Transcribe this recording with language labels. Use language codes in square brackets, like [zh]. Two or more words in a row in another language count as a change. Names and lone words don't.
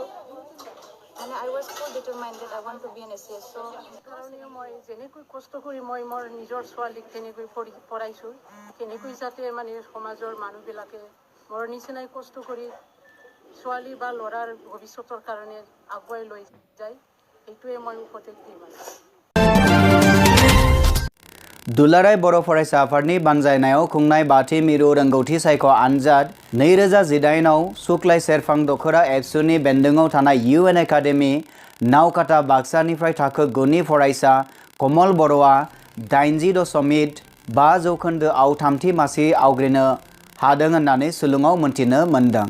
[as] মানে [en] I was full determined that I want to be an NSC' [as] সেইকাৰণে মই যেনেকৈ কষ্ট কৰি মই মোৰ নিজৰ ছোৱালীক তেনেকৈ পঢ়াইছোঁ, তেনেকৈ যাতে মানে সমাজৰ মানুহবিলাকে মোৰ নিচিনাই কষ্ট কৰি ছোৱালী বা ল'ৰাৰ ভৱিষ্যতৰ কাৰণে আগুৱাই লৈ যায়, সেইটোৱে মই উপদেশ দিম। [brx] दुलाराय बर' फरायसा आफादनि बानजायनायाव खुंनाय बाथि मिरु रोंगौथि सायख' आनजाद 2018 आव सुक्लाय सेरफां दखोरा एबसुनि बेन्दोङाव थानाय UN एकाडेमि नावकाटा बाक्सानिफ्राय थाखो 9 नि फरायसा कमल बर'आ 80.5% आव थामथि मासि आवग्रिनो हादों होननानै सुलुङाव मोनथिनो मोनदों।